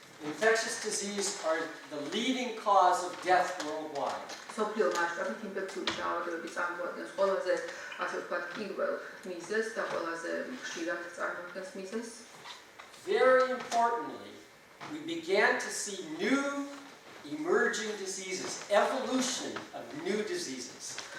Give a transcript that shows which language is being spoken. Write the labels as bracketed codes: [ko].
[en] Infectious diseases are the leading cause of death worldwide. [ka] სოფლიო მასშტაბით ინფექციური დაავადებები წარმოადგენს ყველაზე ასე ვთქვათ პირველ მიზეზს და ყველაზე ხშირად წარმოადგენს მიზეზს. [en] Very importantly, we began to see new emerging diseases, evolution of new diseases.